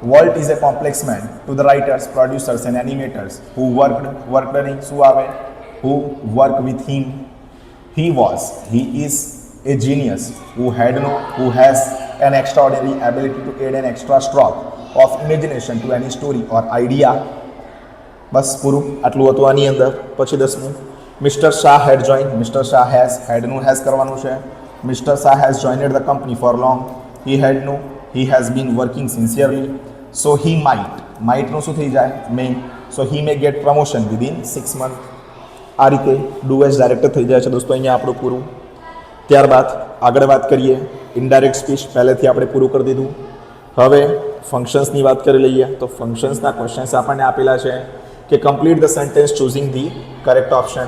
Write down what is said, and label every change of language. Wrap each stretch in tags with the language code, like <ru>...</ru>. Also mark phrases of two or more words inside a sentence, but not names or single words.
<en>Walt is a complex man to the writers, producers and animators who worked</en> <gu>નહીં શું આવે,</gu> <en>who work with him. He is a genius who has an extraordinary ability to add an extra stroke of imagination to any story or idea.</en> <gu>બસ પૂરું આટલું હતું આની અંદર. પછી 10મું, મિસ્ટર શાહ</gu> <en>had join,</en> <gu>મિસ્ટર શાહ હેડનું હેઝ કરવાનું છે.</gu> <en>Mister Shah has joined the company for long, he has been working sincerely, so he</en> <gu>માઇટનું શું થઈ જાય,</gu> <en>મે, so he may get promotion within 6 months.</en> <gu>આ રીતે</gu> <en>do as direct</en> <gu>થઈ જાય છે દોસ્તો અહીંયા આપણું પૂરું. ત્યારબાદ આગળ વાત કરીએ</gu> <en>indirect speech,</en> <gu>પહેલેથી આપણે પૂરું કરી દીધું. હવે ફંક્શન્સની વાત કરી લઈએ.</gu> <en>તો functionsના questions</en> <gu>આપણને આપેલા છે કે</gu> <en>complete the sentence choosing the correct option.</en>